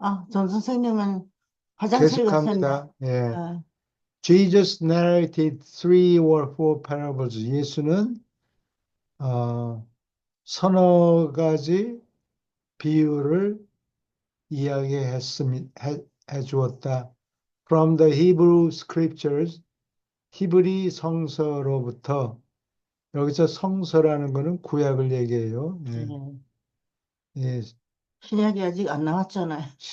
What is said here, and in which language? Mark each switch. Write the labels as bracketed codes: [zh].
[ko] 전 선생님은 화장실 갔습니다. 계속합니다. 예. [en] Jesus narrated 3 or 4 parables. [ko] 예수는 서너 가지 비유를 이야기해 주었다. [en] From the Hebrew scriptures, [ko] 히브리 성서로부터. 여기서 성서라는 것은 구약을 얘기해요. 예. 예. 신약이 아직 안 나왔잖아요.